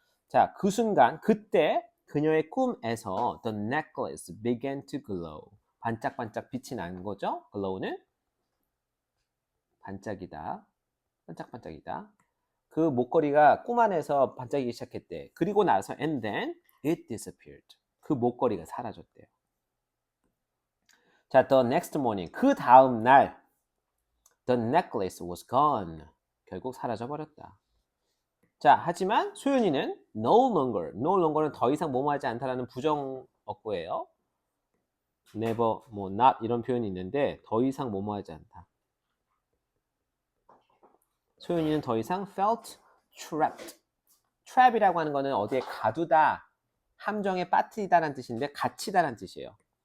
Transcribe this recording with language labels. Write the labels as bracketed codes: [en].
[ko] 자, 그 순간 그때 그녀의 꿈에서 [en] the necklace began to glow. [ko] 반짝반짝 빛이 나는 거죠. glow는 반짝이다. 반짝반짝이다. 그 목걸이가 꿈 안에서 반짝이기 시작했대. 그리고 나서 [en] and then it disappeared. [ko] 그 목걸이가 사라졌대요. [en] 자, the next morning. [ko] 그 다음 날 [en] the necklace was gone. [ko] 결국 사라져 버렸다. 자, 하지만 소윤이는 no longer, 는 더 이상 뭐뭐하지 않다라는 부정어구예요. never, not 이런 표현이 있는데 더 이상 뭐뭐하지 않다. 소윤이는 더 이상 [en] felt trapped. [ko] trap이라고 하는 거는 어디에 가두다, 함정에 빠뜨리다라는 뜻인데 갇히다라는 뜻이에요.